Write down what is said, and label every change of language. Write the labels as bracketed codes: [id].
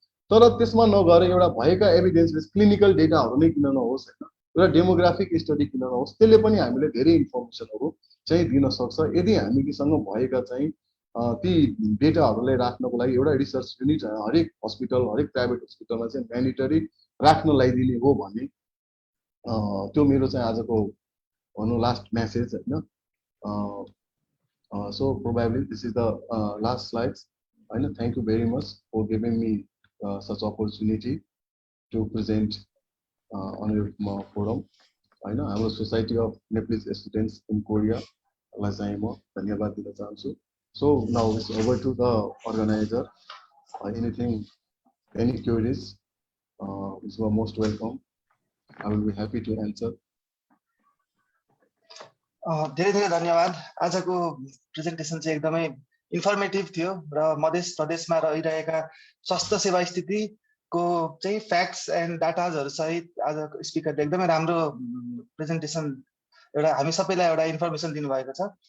[ne] तर त्यसमा नगएर एउटा भएका एभिडेन्स क्लिनिकल डेटाहरू नै किन नहोस् होइन, एउटा डेमोग्राफिक स्टडी किन नहोस्, त्यसले पनि हामीले धेरै इन्फर्मेसनहरू चाहिँ दिन सक्छ। यदि हामीसँग भएका चाहिँ ती डेटाहरूलाई राख्नको लागि एउटा रिसर्च युनिट हरेक हस्पिटल, हरेक प्राइभेट हस्पिटलमा चाहिँ म्यान्डेटरी राख्न लगाइदिने हो भने त्यो मेरो चाहिँ आजको भनौँ लास्ट मेसेज होइन। [en] so probably this is the last slides [ne] होइन। [en] thank you very much for giving me such opportunity to present on your forum [ne] होइन। हाम्रो society of Nepalese students in कोरियालाई चाहिँ म धन्यवाद दिन चाहन्छु। So now it's over to the organiser. Anything, any queries, it's most welcome. I will be happy to answer. धेरै धेरै धन्यवाद। आजको प्रेजेन्टेसन चाहिँ एकदमै इन्फर्मेटिभ थियो र मध्य प्रदेशमा रहिरहेका स्वास्थ्य सेवा स्थितिको चाहिँ फ्याक्ट्स एन्ड डाटाजहरू सहित आजको स्पिकरले एकदमै राम्रो प्रेजेन्टेसन एउटा हामी सबैलाई एउटा इन्फर्मेसन दिनुभएको छ।